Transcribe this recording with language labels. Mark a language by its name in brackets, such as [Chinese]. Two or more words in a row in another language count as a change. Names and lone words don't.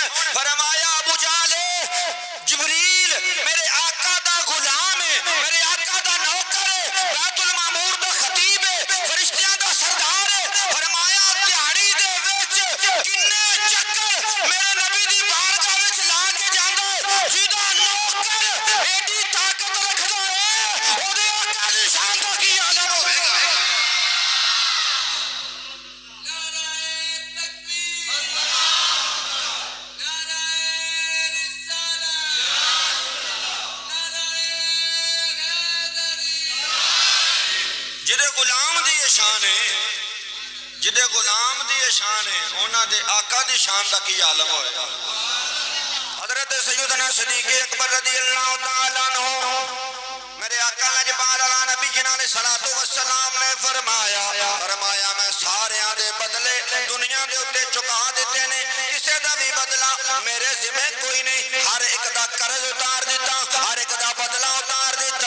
[Punjabi] فرمایا ابو جہل جبریل میرے آقا دا غلام ہے، میرے آقا دا نوکر ہے، بیت المعمور دا خطیب ہے، فرشتیاں دا سردار ہے۔ فرمایا دیہڑی دے وچ کنے چکر میرے نبی دی بارگاہ وچ لا کے جاندا ہے، جیدا نوکر ایڈی طاقت رکھدا ہے، او دے آقا دی شان دا کی عالم ہوے گا۔ جدے غلام دی شان ہے، جدے غلام دی شان ہے، انہاں دے آقا دی شان دا کی عالم ہوئے گا۔ حضرت سیدنا صدیق اکبر [Arabic] رضی اللہ تعالیٰ عنہ [Punjabi] میرے آقا لجپال علی نبی جنہ [Arabic] علیہ الصلوۃ والسلام [Punjabi] نے فرمایا میں ساریاں دے بدلے دنیا دے اتے چکا دیتے نے، کسے دا بھی بدلہ میرے ذمہ کوئی نہیں، ہر ایک دا قرض اتار دیتا، ہر ایک دا بدلہ اتار دیتا۔